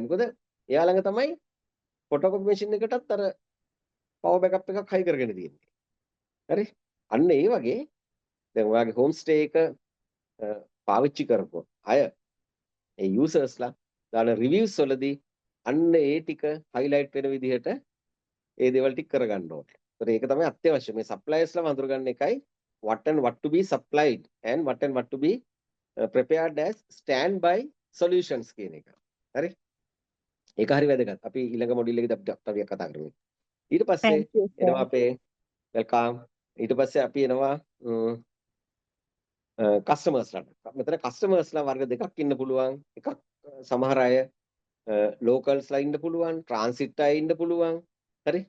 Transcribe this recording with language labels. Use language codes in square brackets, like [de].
[si] මොකද එයා ළඟ තමයි ෆොටෝකොපි මැෂින් එකටත් අර පවර් බෑකප් එකක් හයි කරගෙන තියෙන්නේ. හරි. අන්න ඒ වගේ දැන් ඔයාගේ හෝම් ස්ටේ එක පාවිච්චි කරපුවා අය ඒ යූසර්ස්ලා දාන රිවිව්ස් වලදී අන්න ඒ ටික හයිලයිට් වෙන විදිහට ඒ දේවල් ටික කරගන්න ඕනේ. ඒතර ඒක තමයි අත්‍යවශ්‍ය. මේ සප්ලයර්ස්ලා වඳුරගන්න එකයි [en] what and what to be supplied and what and what to be prepared as standby solutions [si] කියන එක. හරි? ඒක හරි වැදගත්. අපි ඊළඟ මොඩියුල් එකේදී අපි තව කතා කරමු. ඊට පස්සේ [en] Thank you, sir. [si] එනවා අපේ වෙල්කම්. ඊට පස්සේ අපි එනවා කස්ටමර්ස්ලාට. මෙතන කස්ටමර්ස්ලා වර්ග දෙකක් ඉන්න පුළුවන්. එකක් සමහර අය ලෝකල්ස්ලා ඉන්න පුළුවන්, ට්‍රාන්සිට් අය ඉන්න පුළුවන්. හරි?